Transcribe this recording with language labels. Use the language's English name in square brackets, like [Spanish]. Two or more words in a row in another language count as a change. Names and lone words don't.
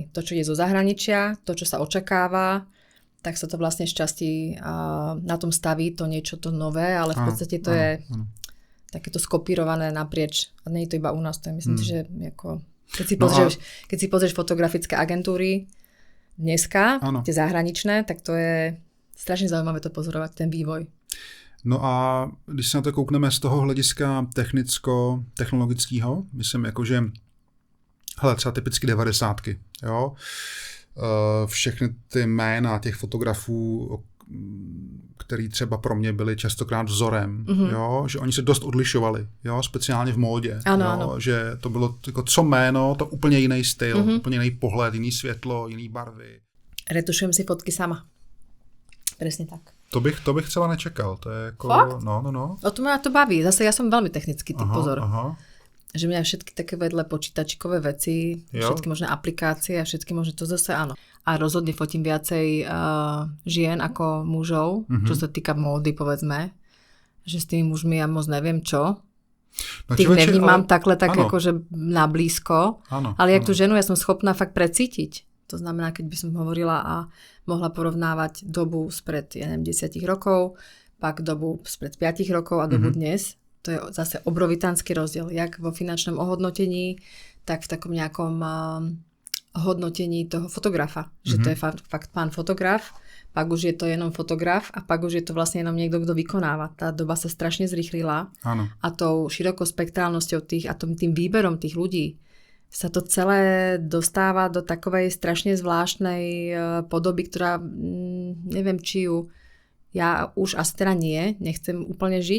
[Slovak] To, čo je zo zahraničia, to, čo sa očakáva, tak sa to vlastne šťastí na tom staví to niečo to nové, ale v podstate to je takéto skopírované naprieč. A nie je to iba u nás, to je myslím si, že ako... Keď si pozrieš fotografické agentúry dneska, tie zahraničné, tak to je strašne zaujímavé to pozorovať, ten vývoj. [Czech] No a když se na to koukneme z toho hlediska technologického, myslím jako, že hele, třeba typicky 90. Jo? všechny ty jména těch fotografů, který třeba pro mě byli častokrát vzorem, jo? Že oni se dost odlišovali, jo? Speciálně v módě, ano, jo? ano. Že to bylo jako co jméno, to úplně jiný styl, úplně jiný pohled, jiný světlo, jiný barvy. [Slovak] Retušujem si fotky sama. Presne tak. [Czech] To bych třeba nečekal, to je jako... Fakt? No. [Slovak] O to ma to baví, zase ja som veľmi technický typ, pozor. Aha. Že mňa všetky také vedle počítačikové veci, všetky možné aplikácie a všetky možné, to zase áno. A rozhodne fotím viacej žien ako mužov, čo sa týka módy, povedzme. Že s tými mužmi ja moc neviem čo. No, tých nevnímam takhle tak áno. akože na blízko. Áno, ale jak tú ženu ja som schopná fakt precítiť. To znamená, keď by som hovorila a mohla porovnávať dobu spred 10 rokov, pak dobu spred 5 rokov a dobu dnes. To je zase obrovitánsky rozdiel, jak vo finančnom ohodnotení, tak v takom nejakom hodnotení toho fotografa. Že to je fakt pán fotograf, pak už je to jenom fotograf a pak už je to vlastne jenom niekto, kto vykonáva. Tá doba sa strašne zrýchlila a tou širokospektrálnosťou tých a tým výberom tých ľudí sa to celé dostáva do takovej strašne zvláštnej podoby, ktorá neviem, či ju ja už asi teda nechcem úplne žiť.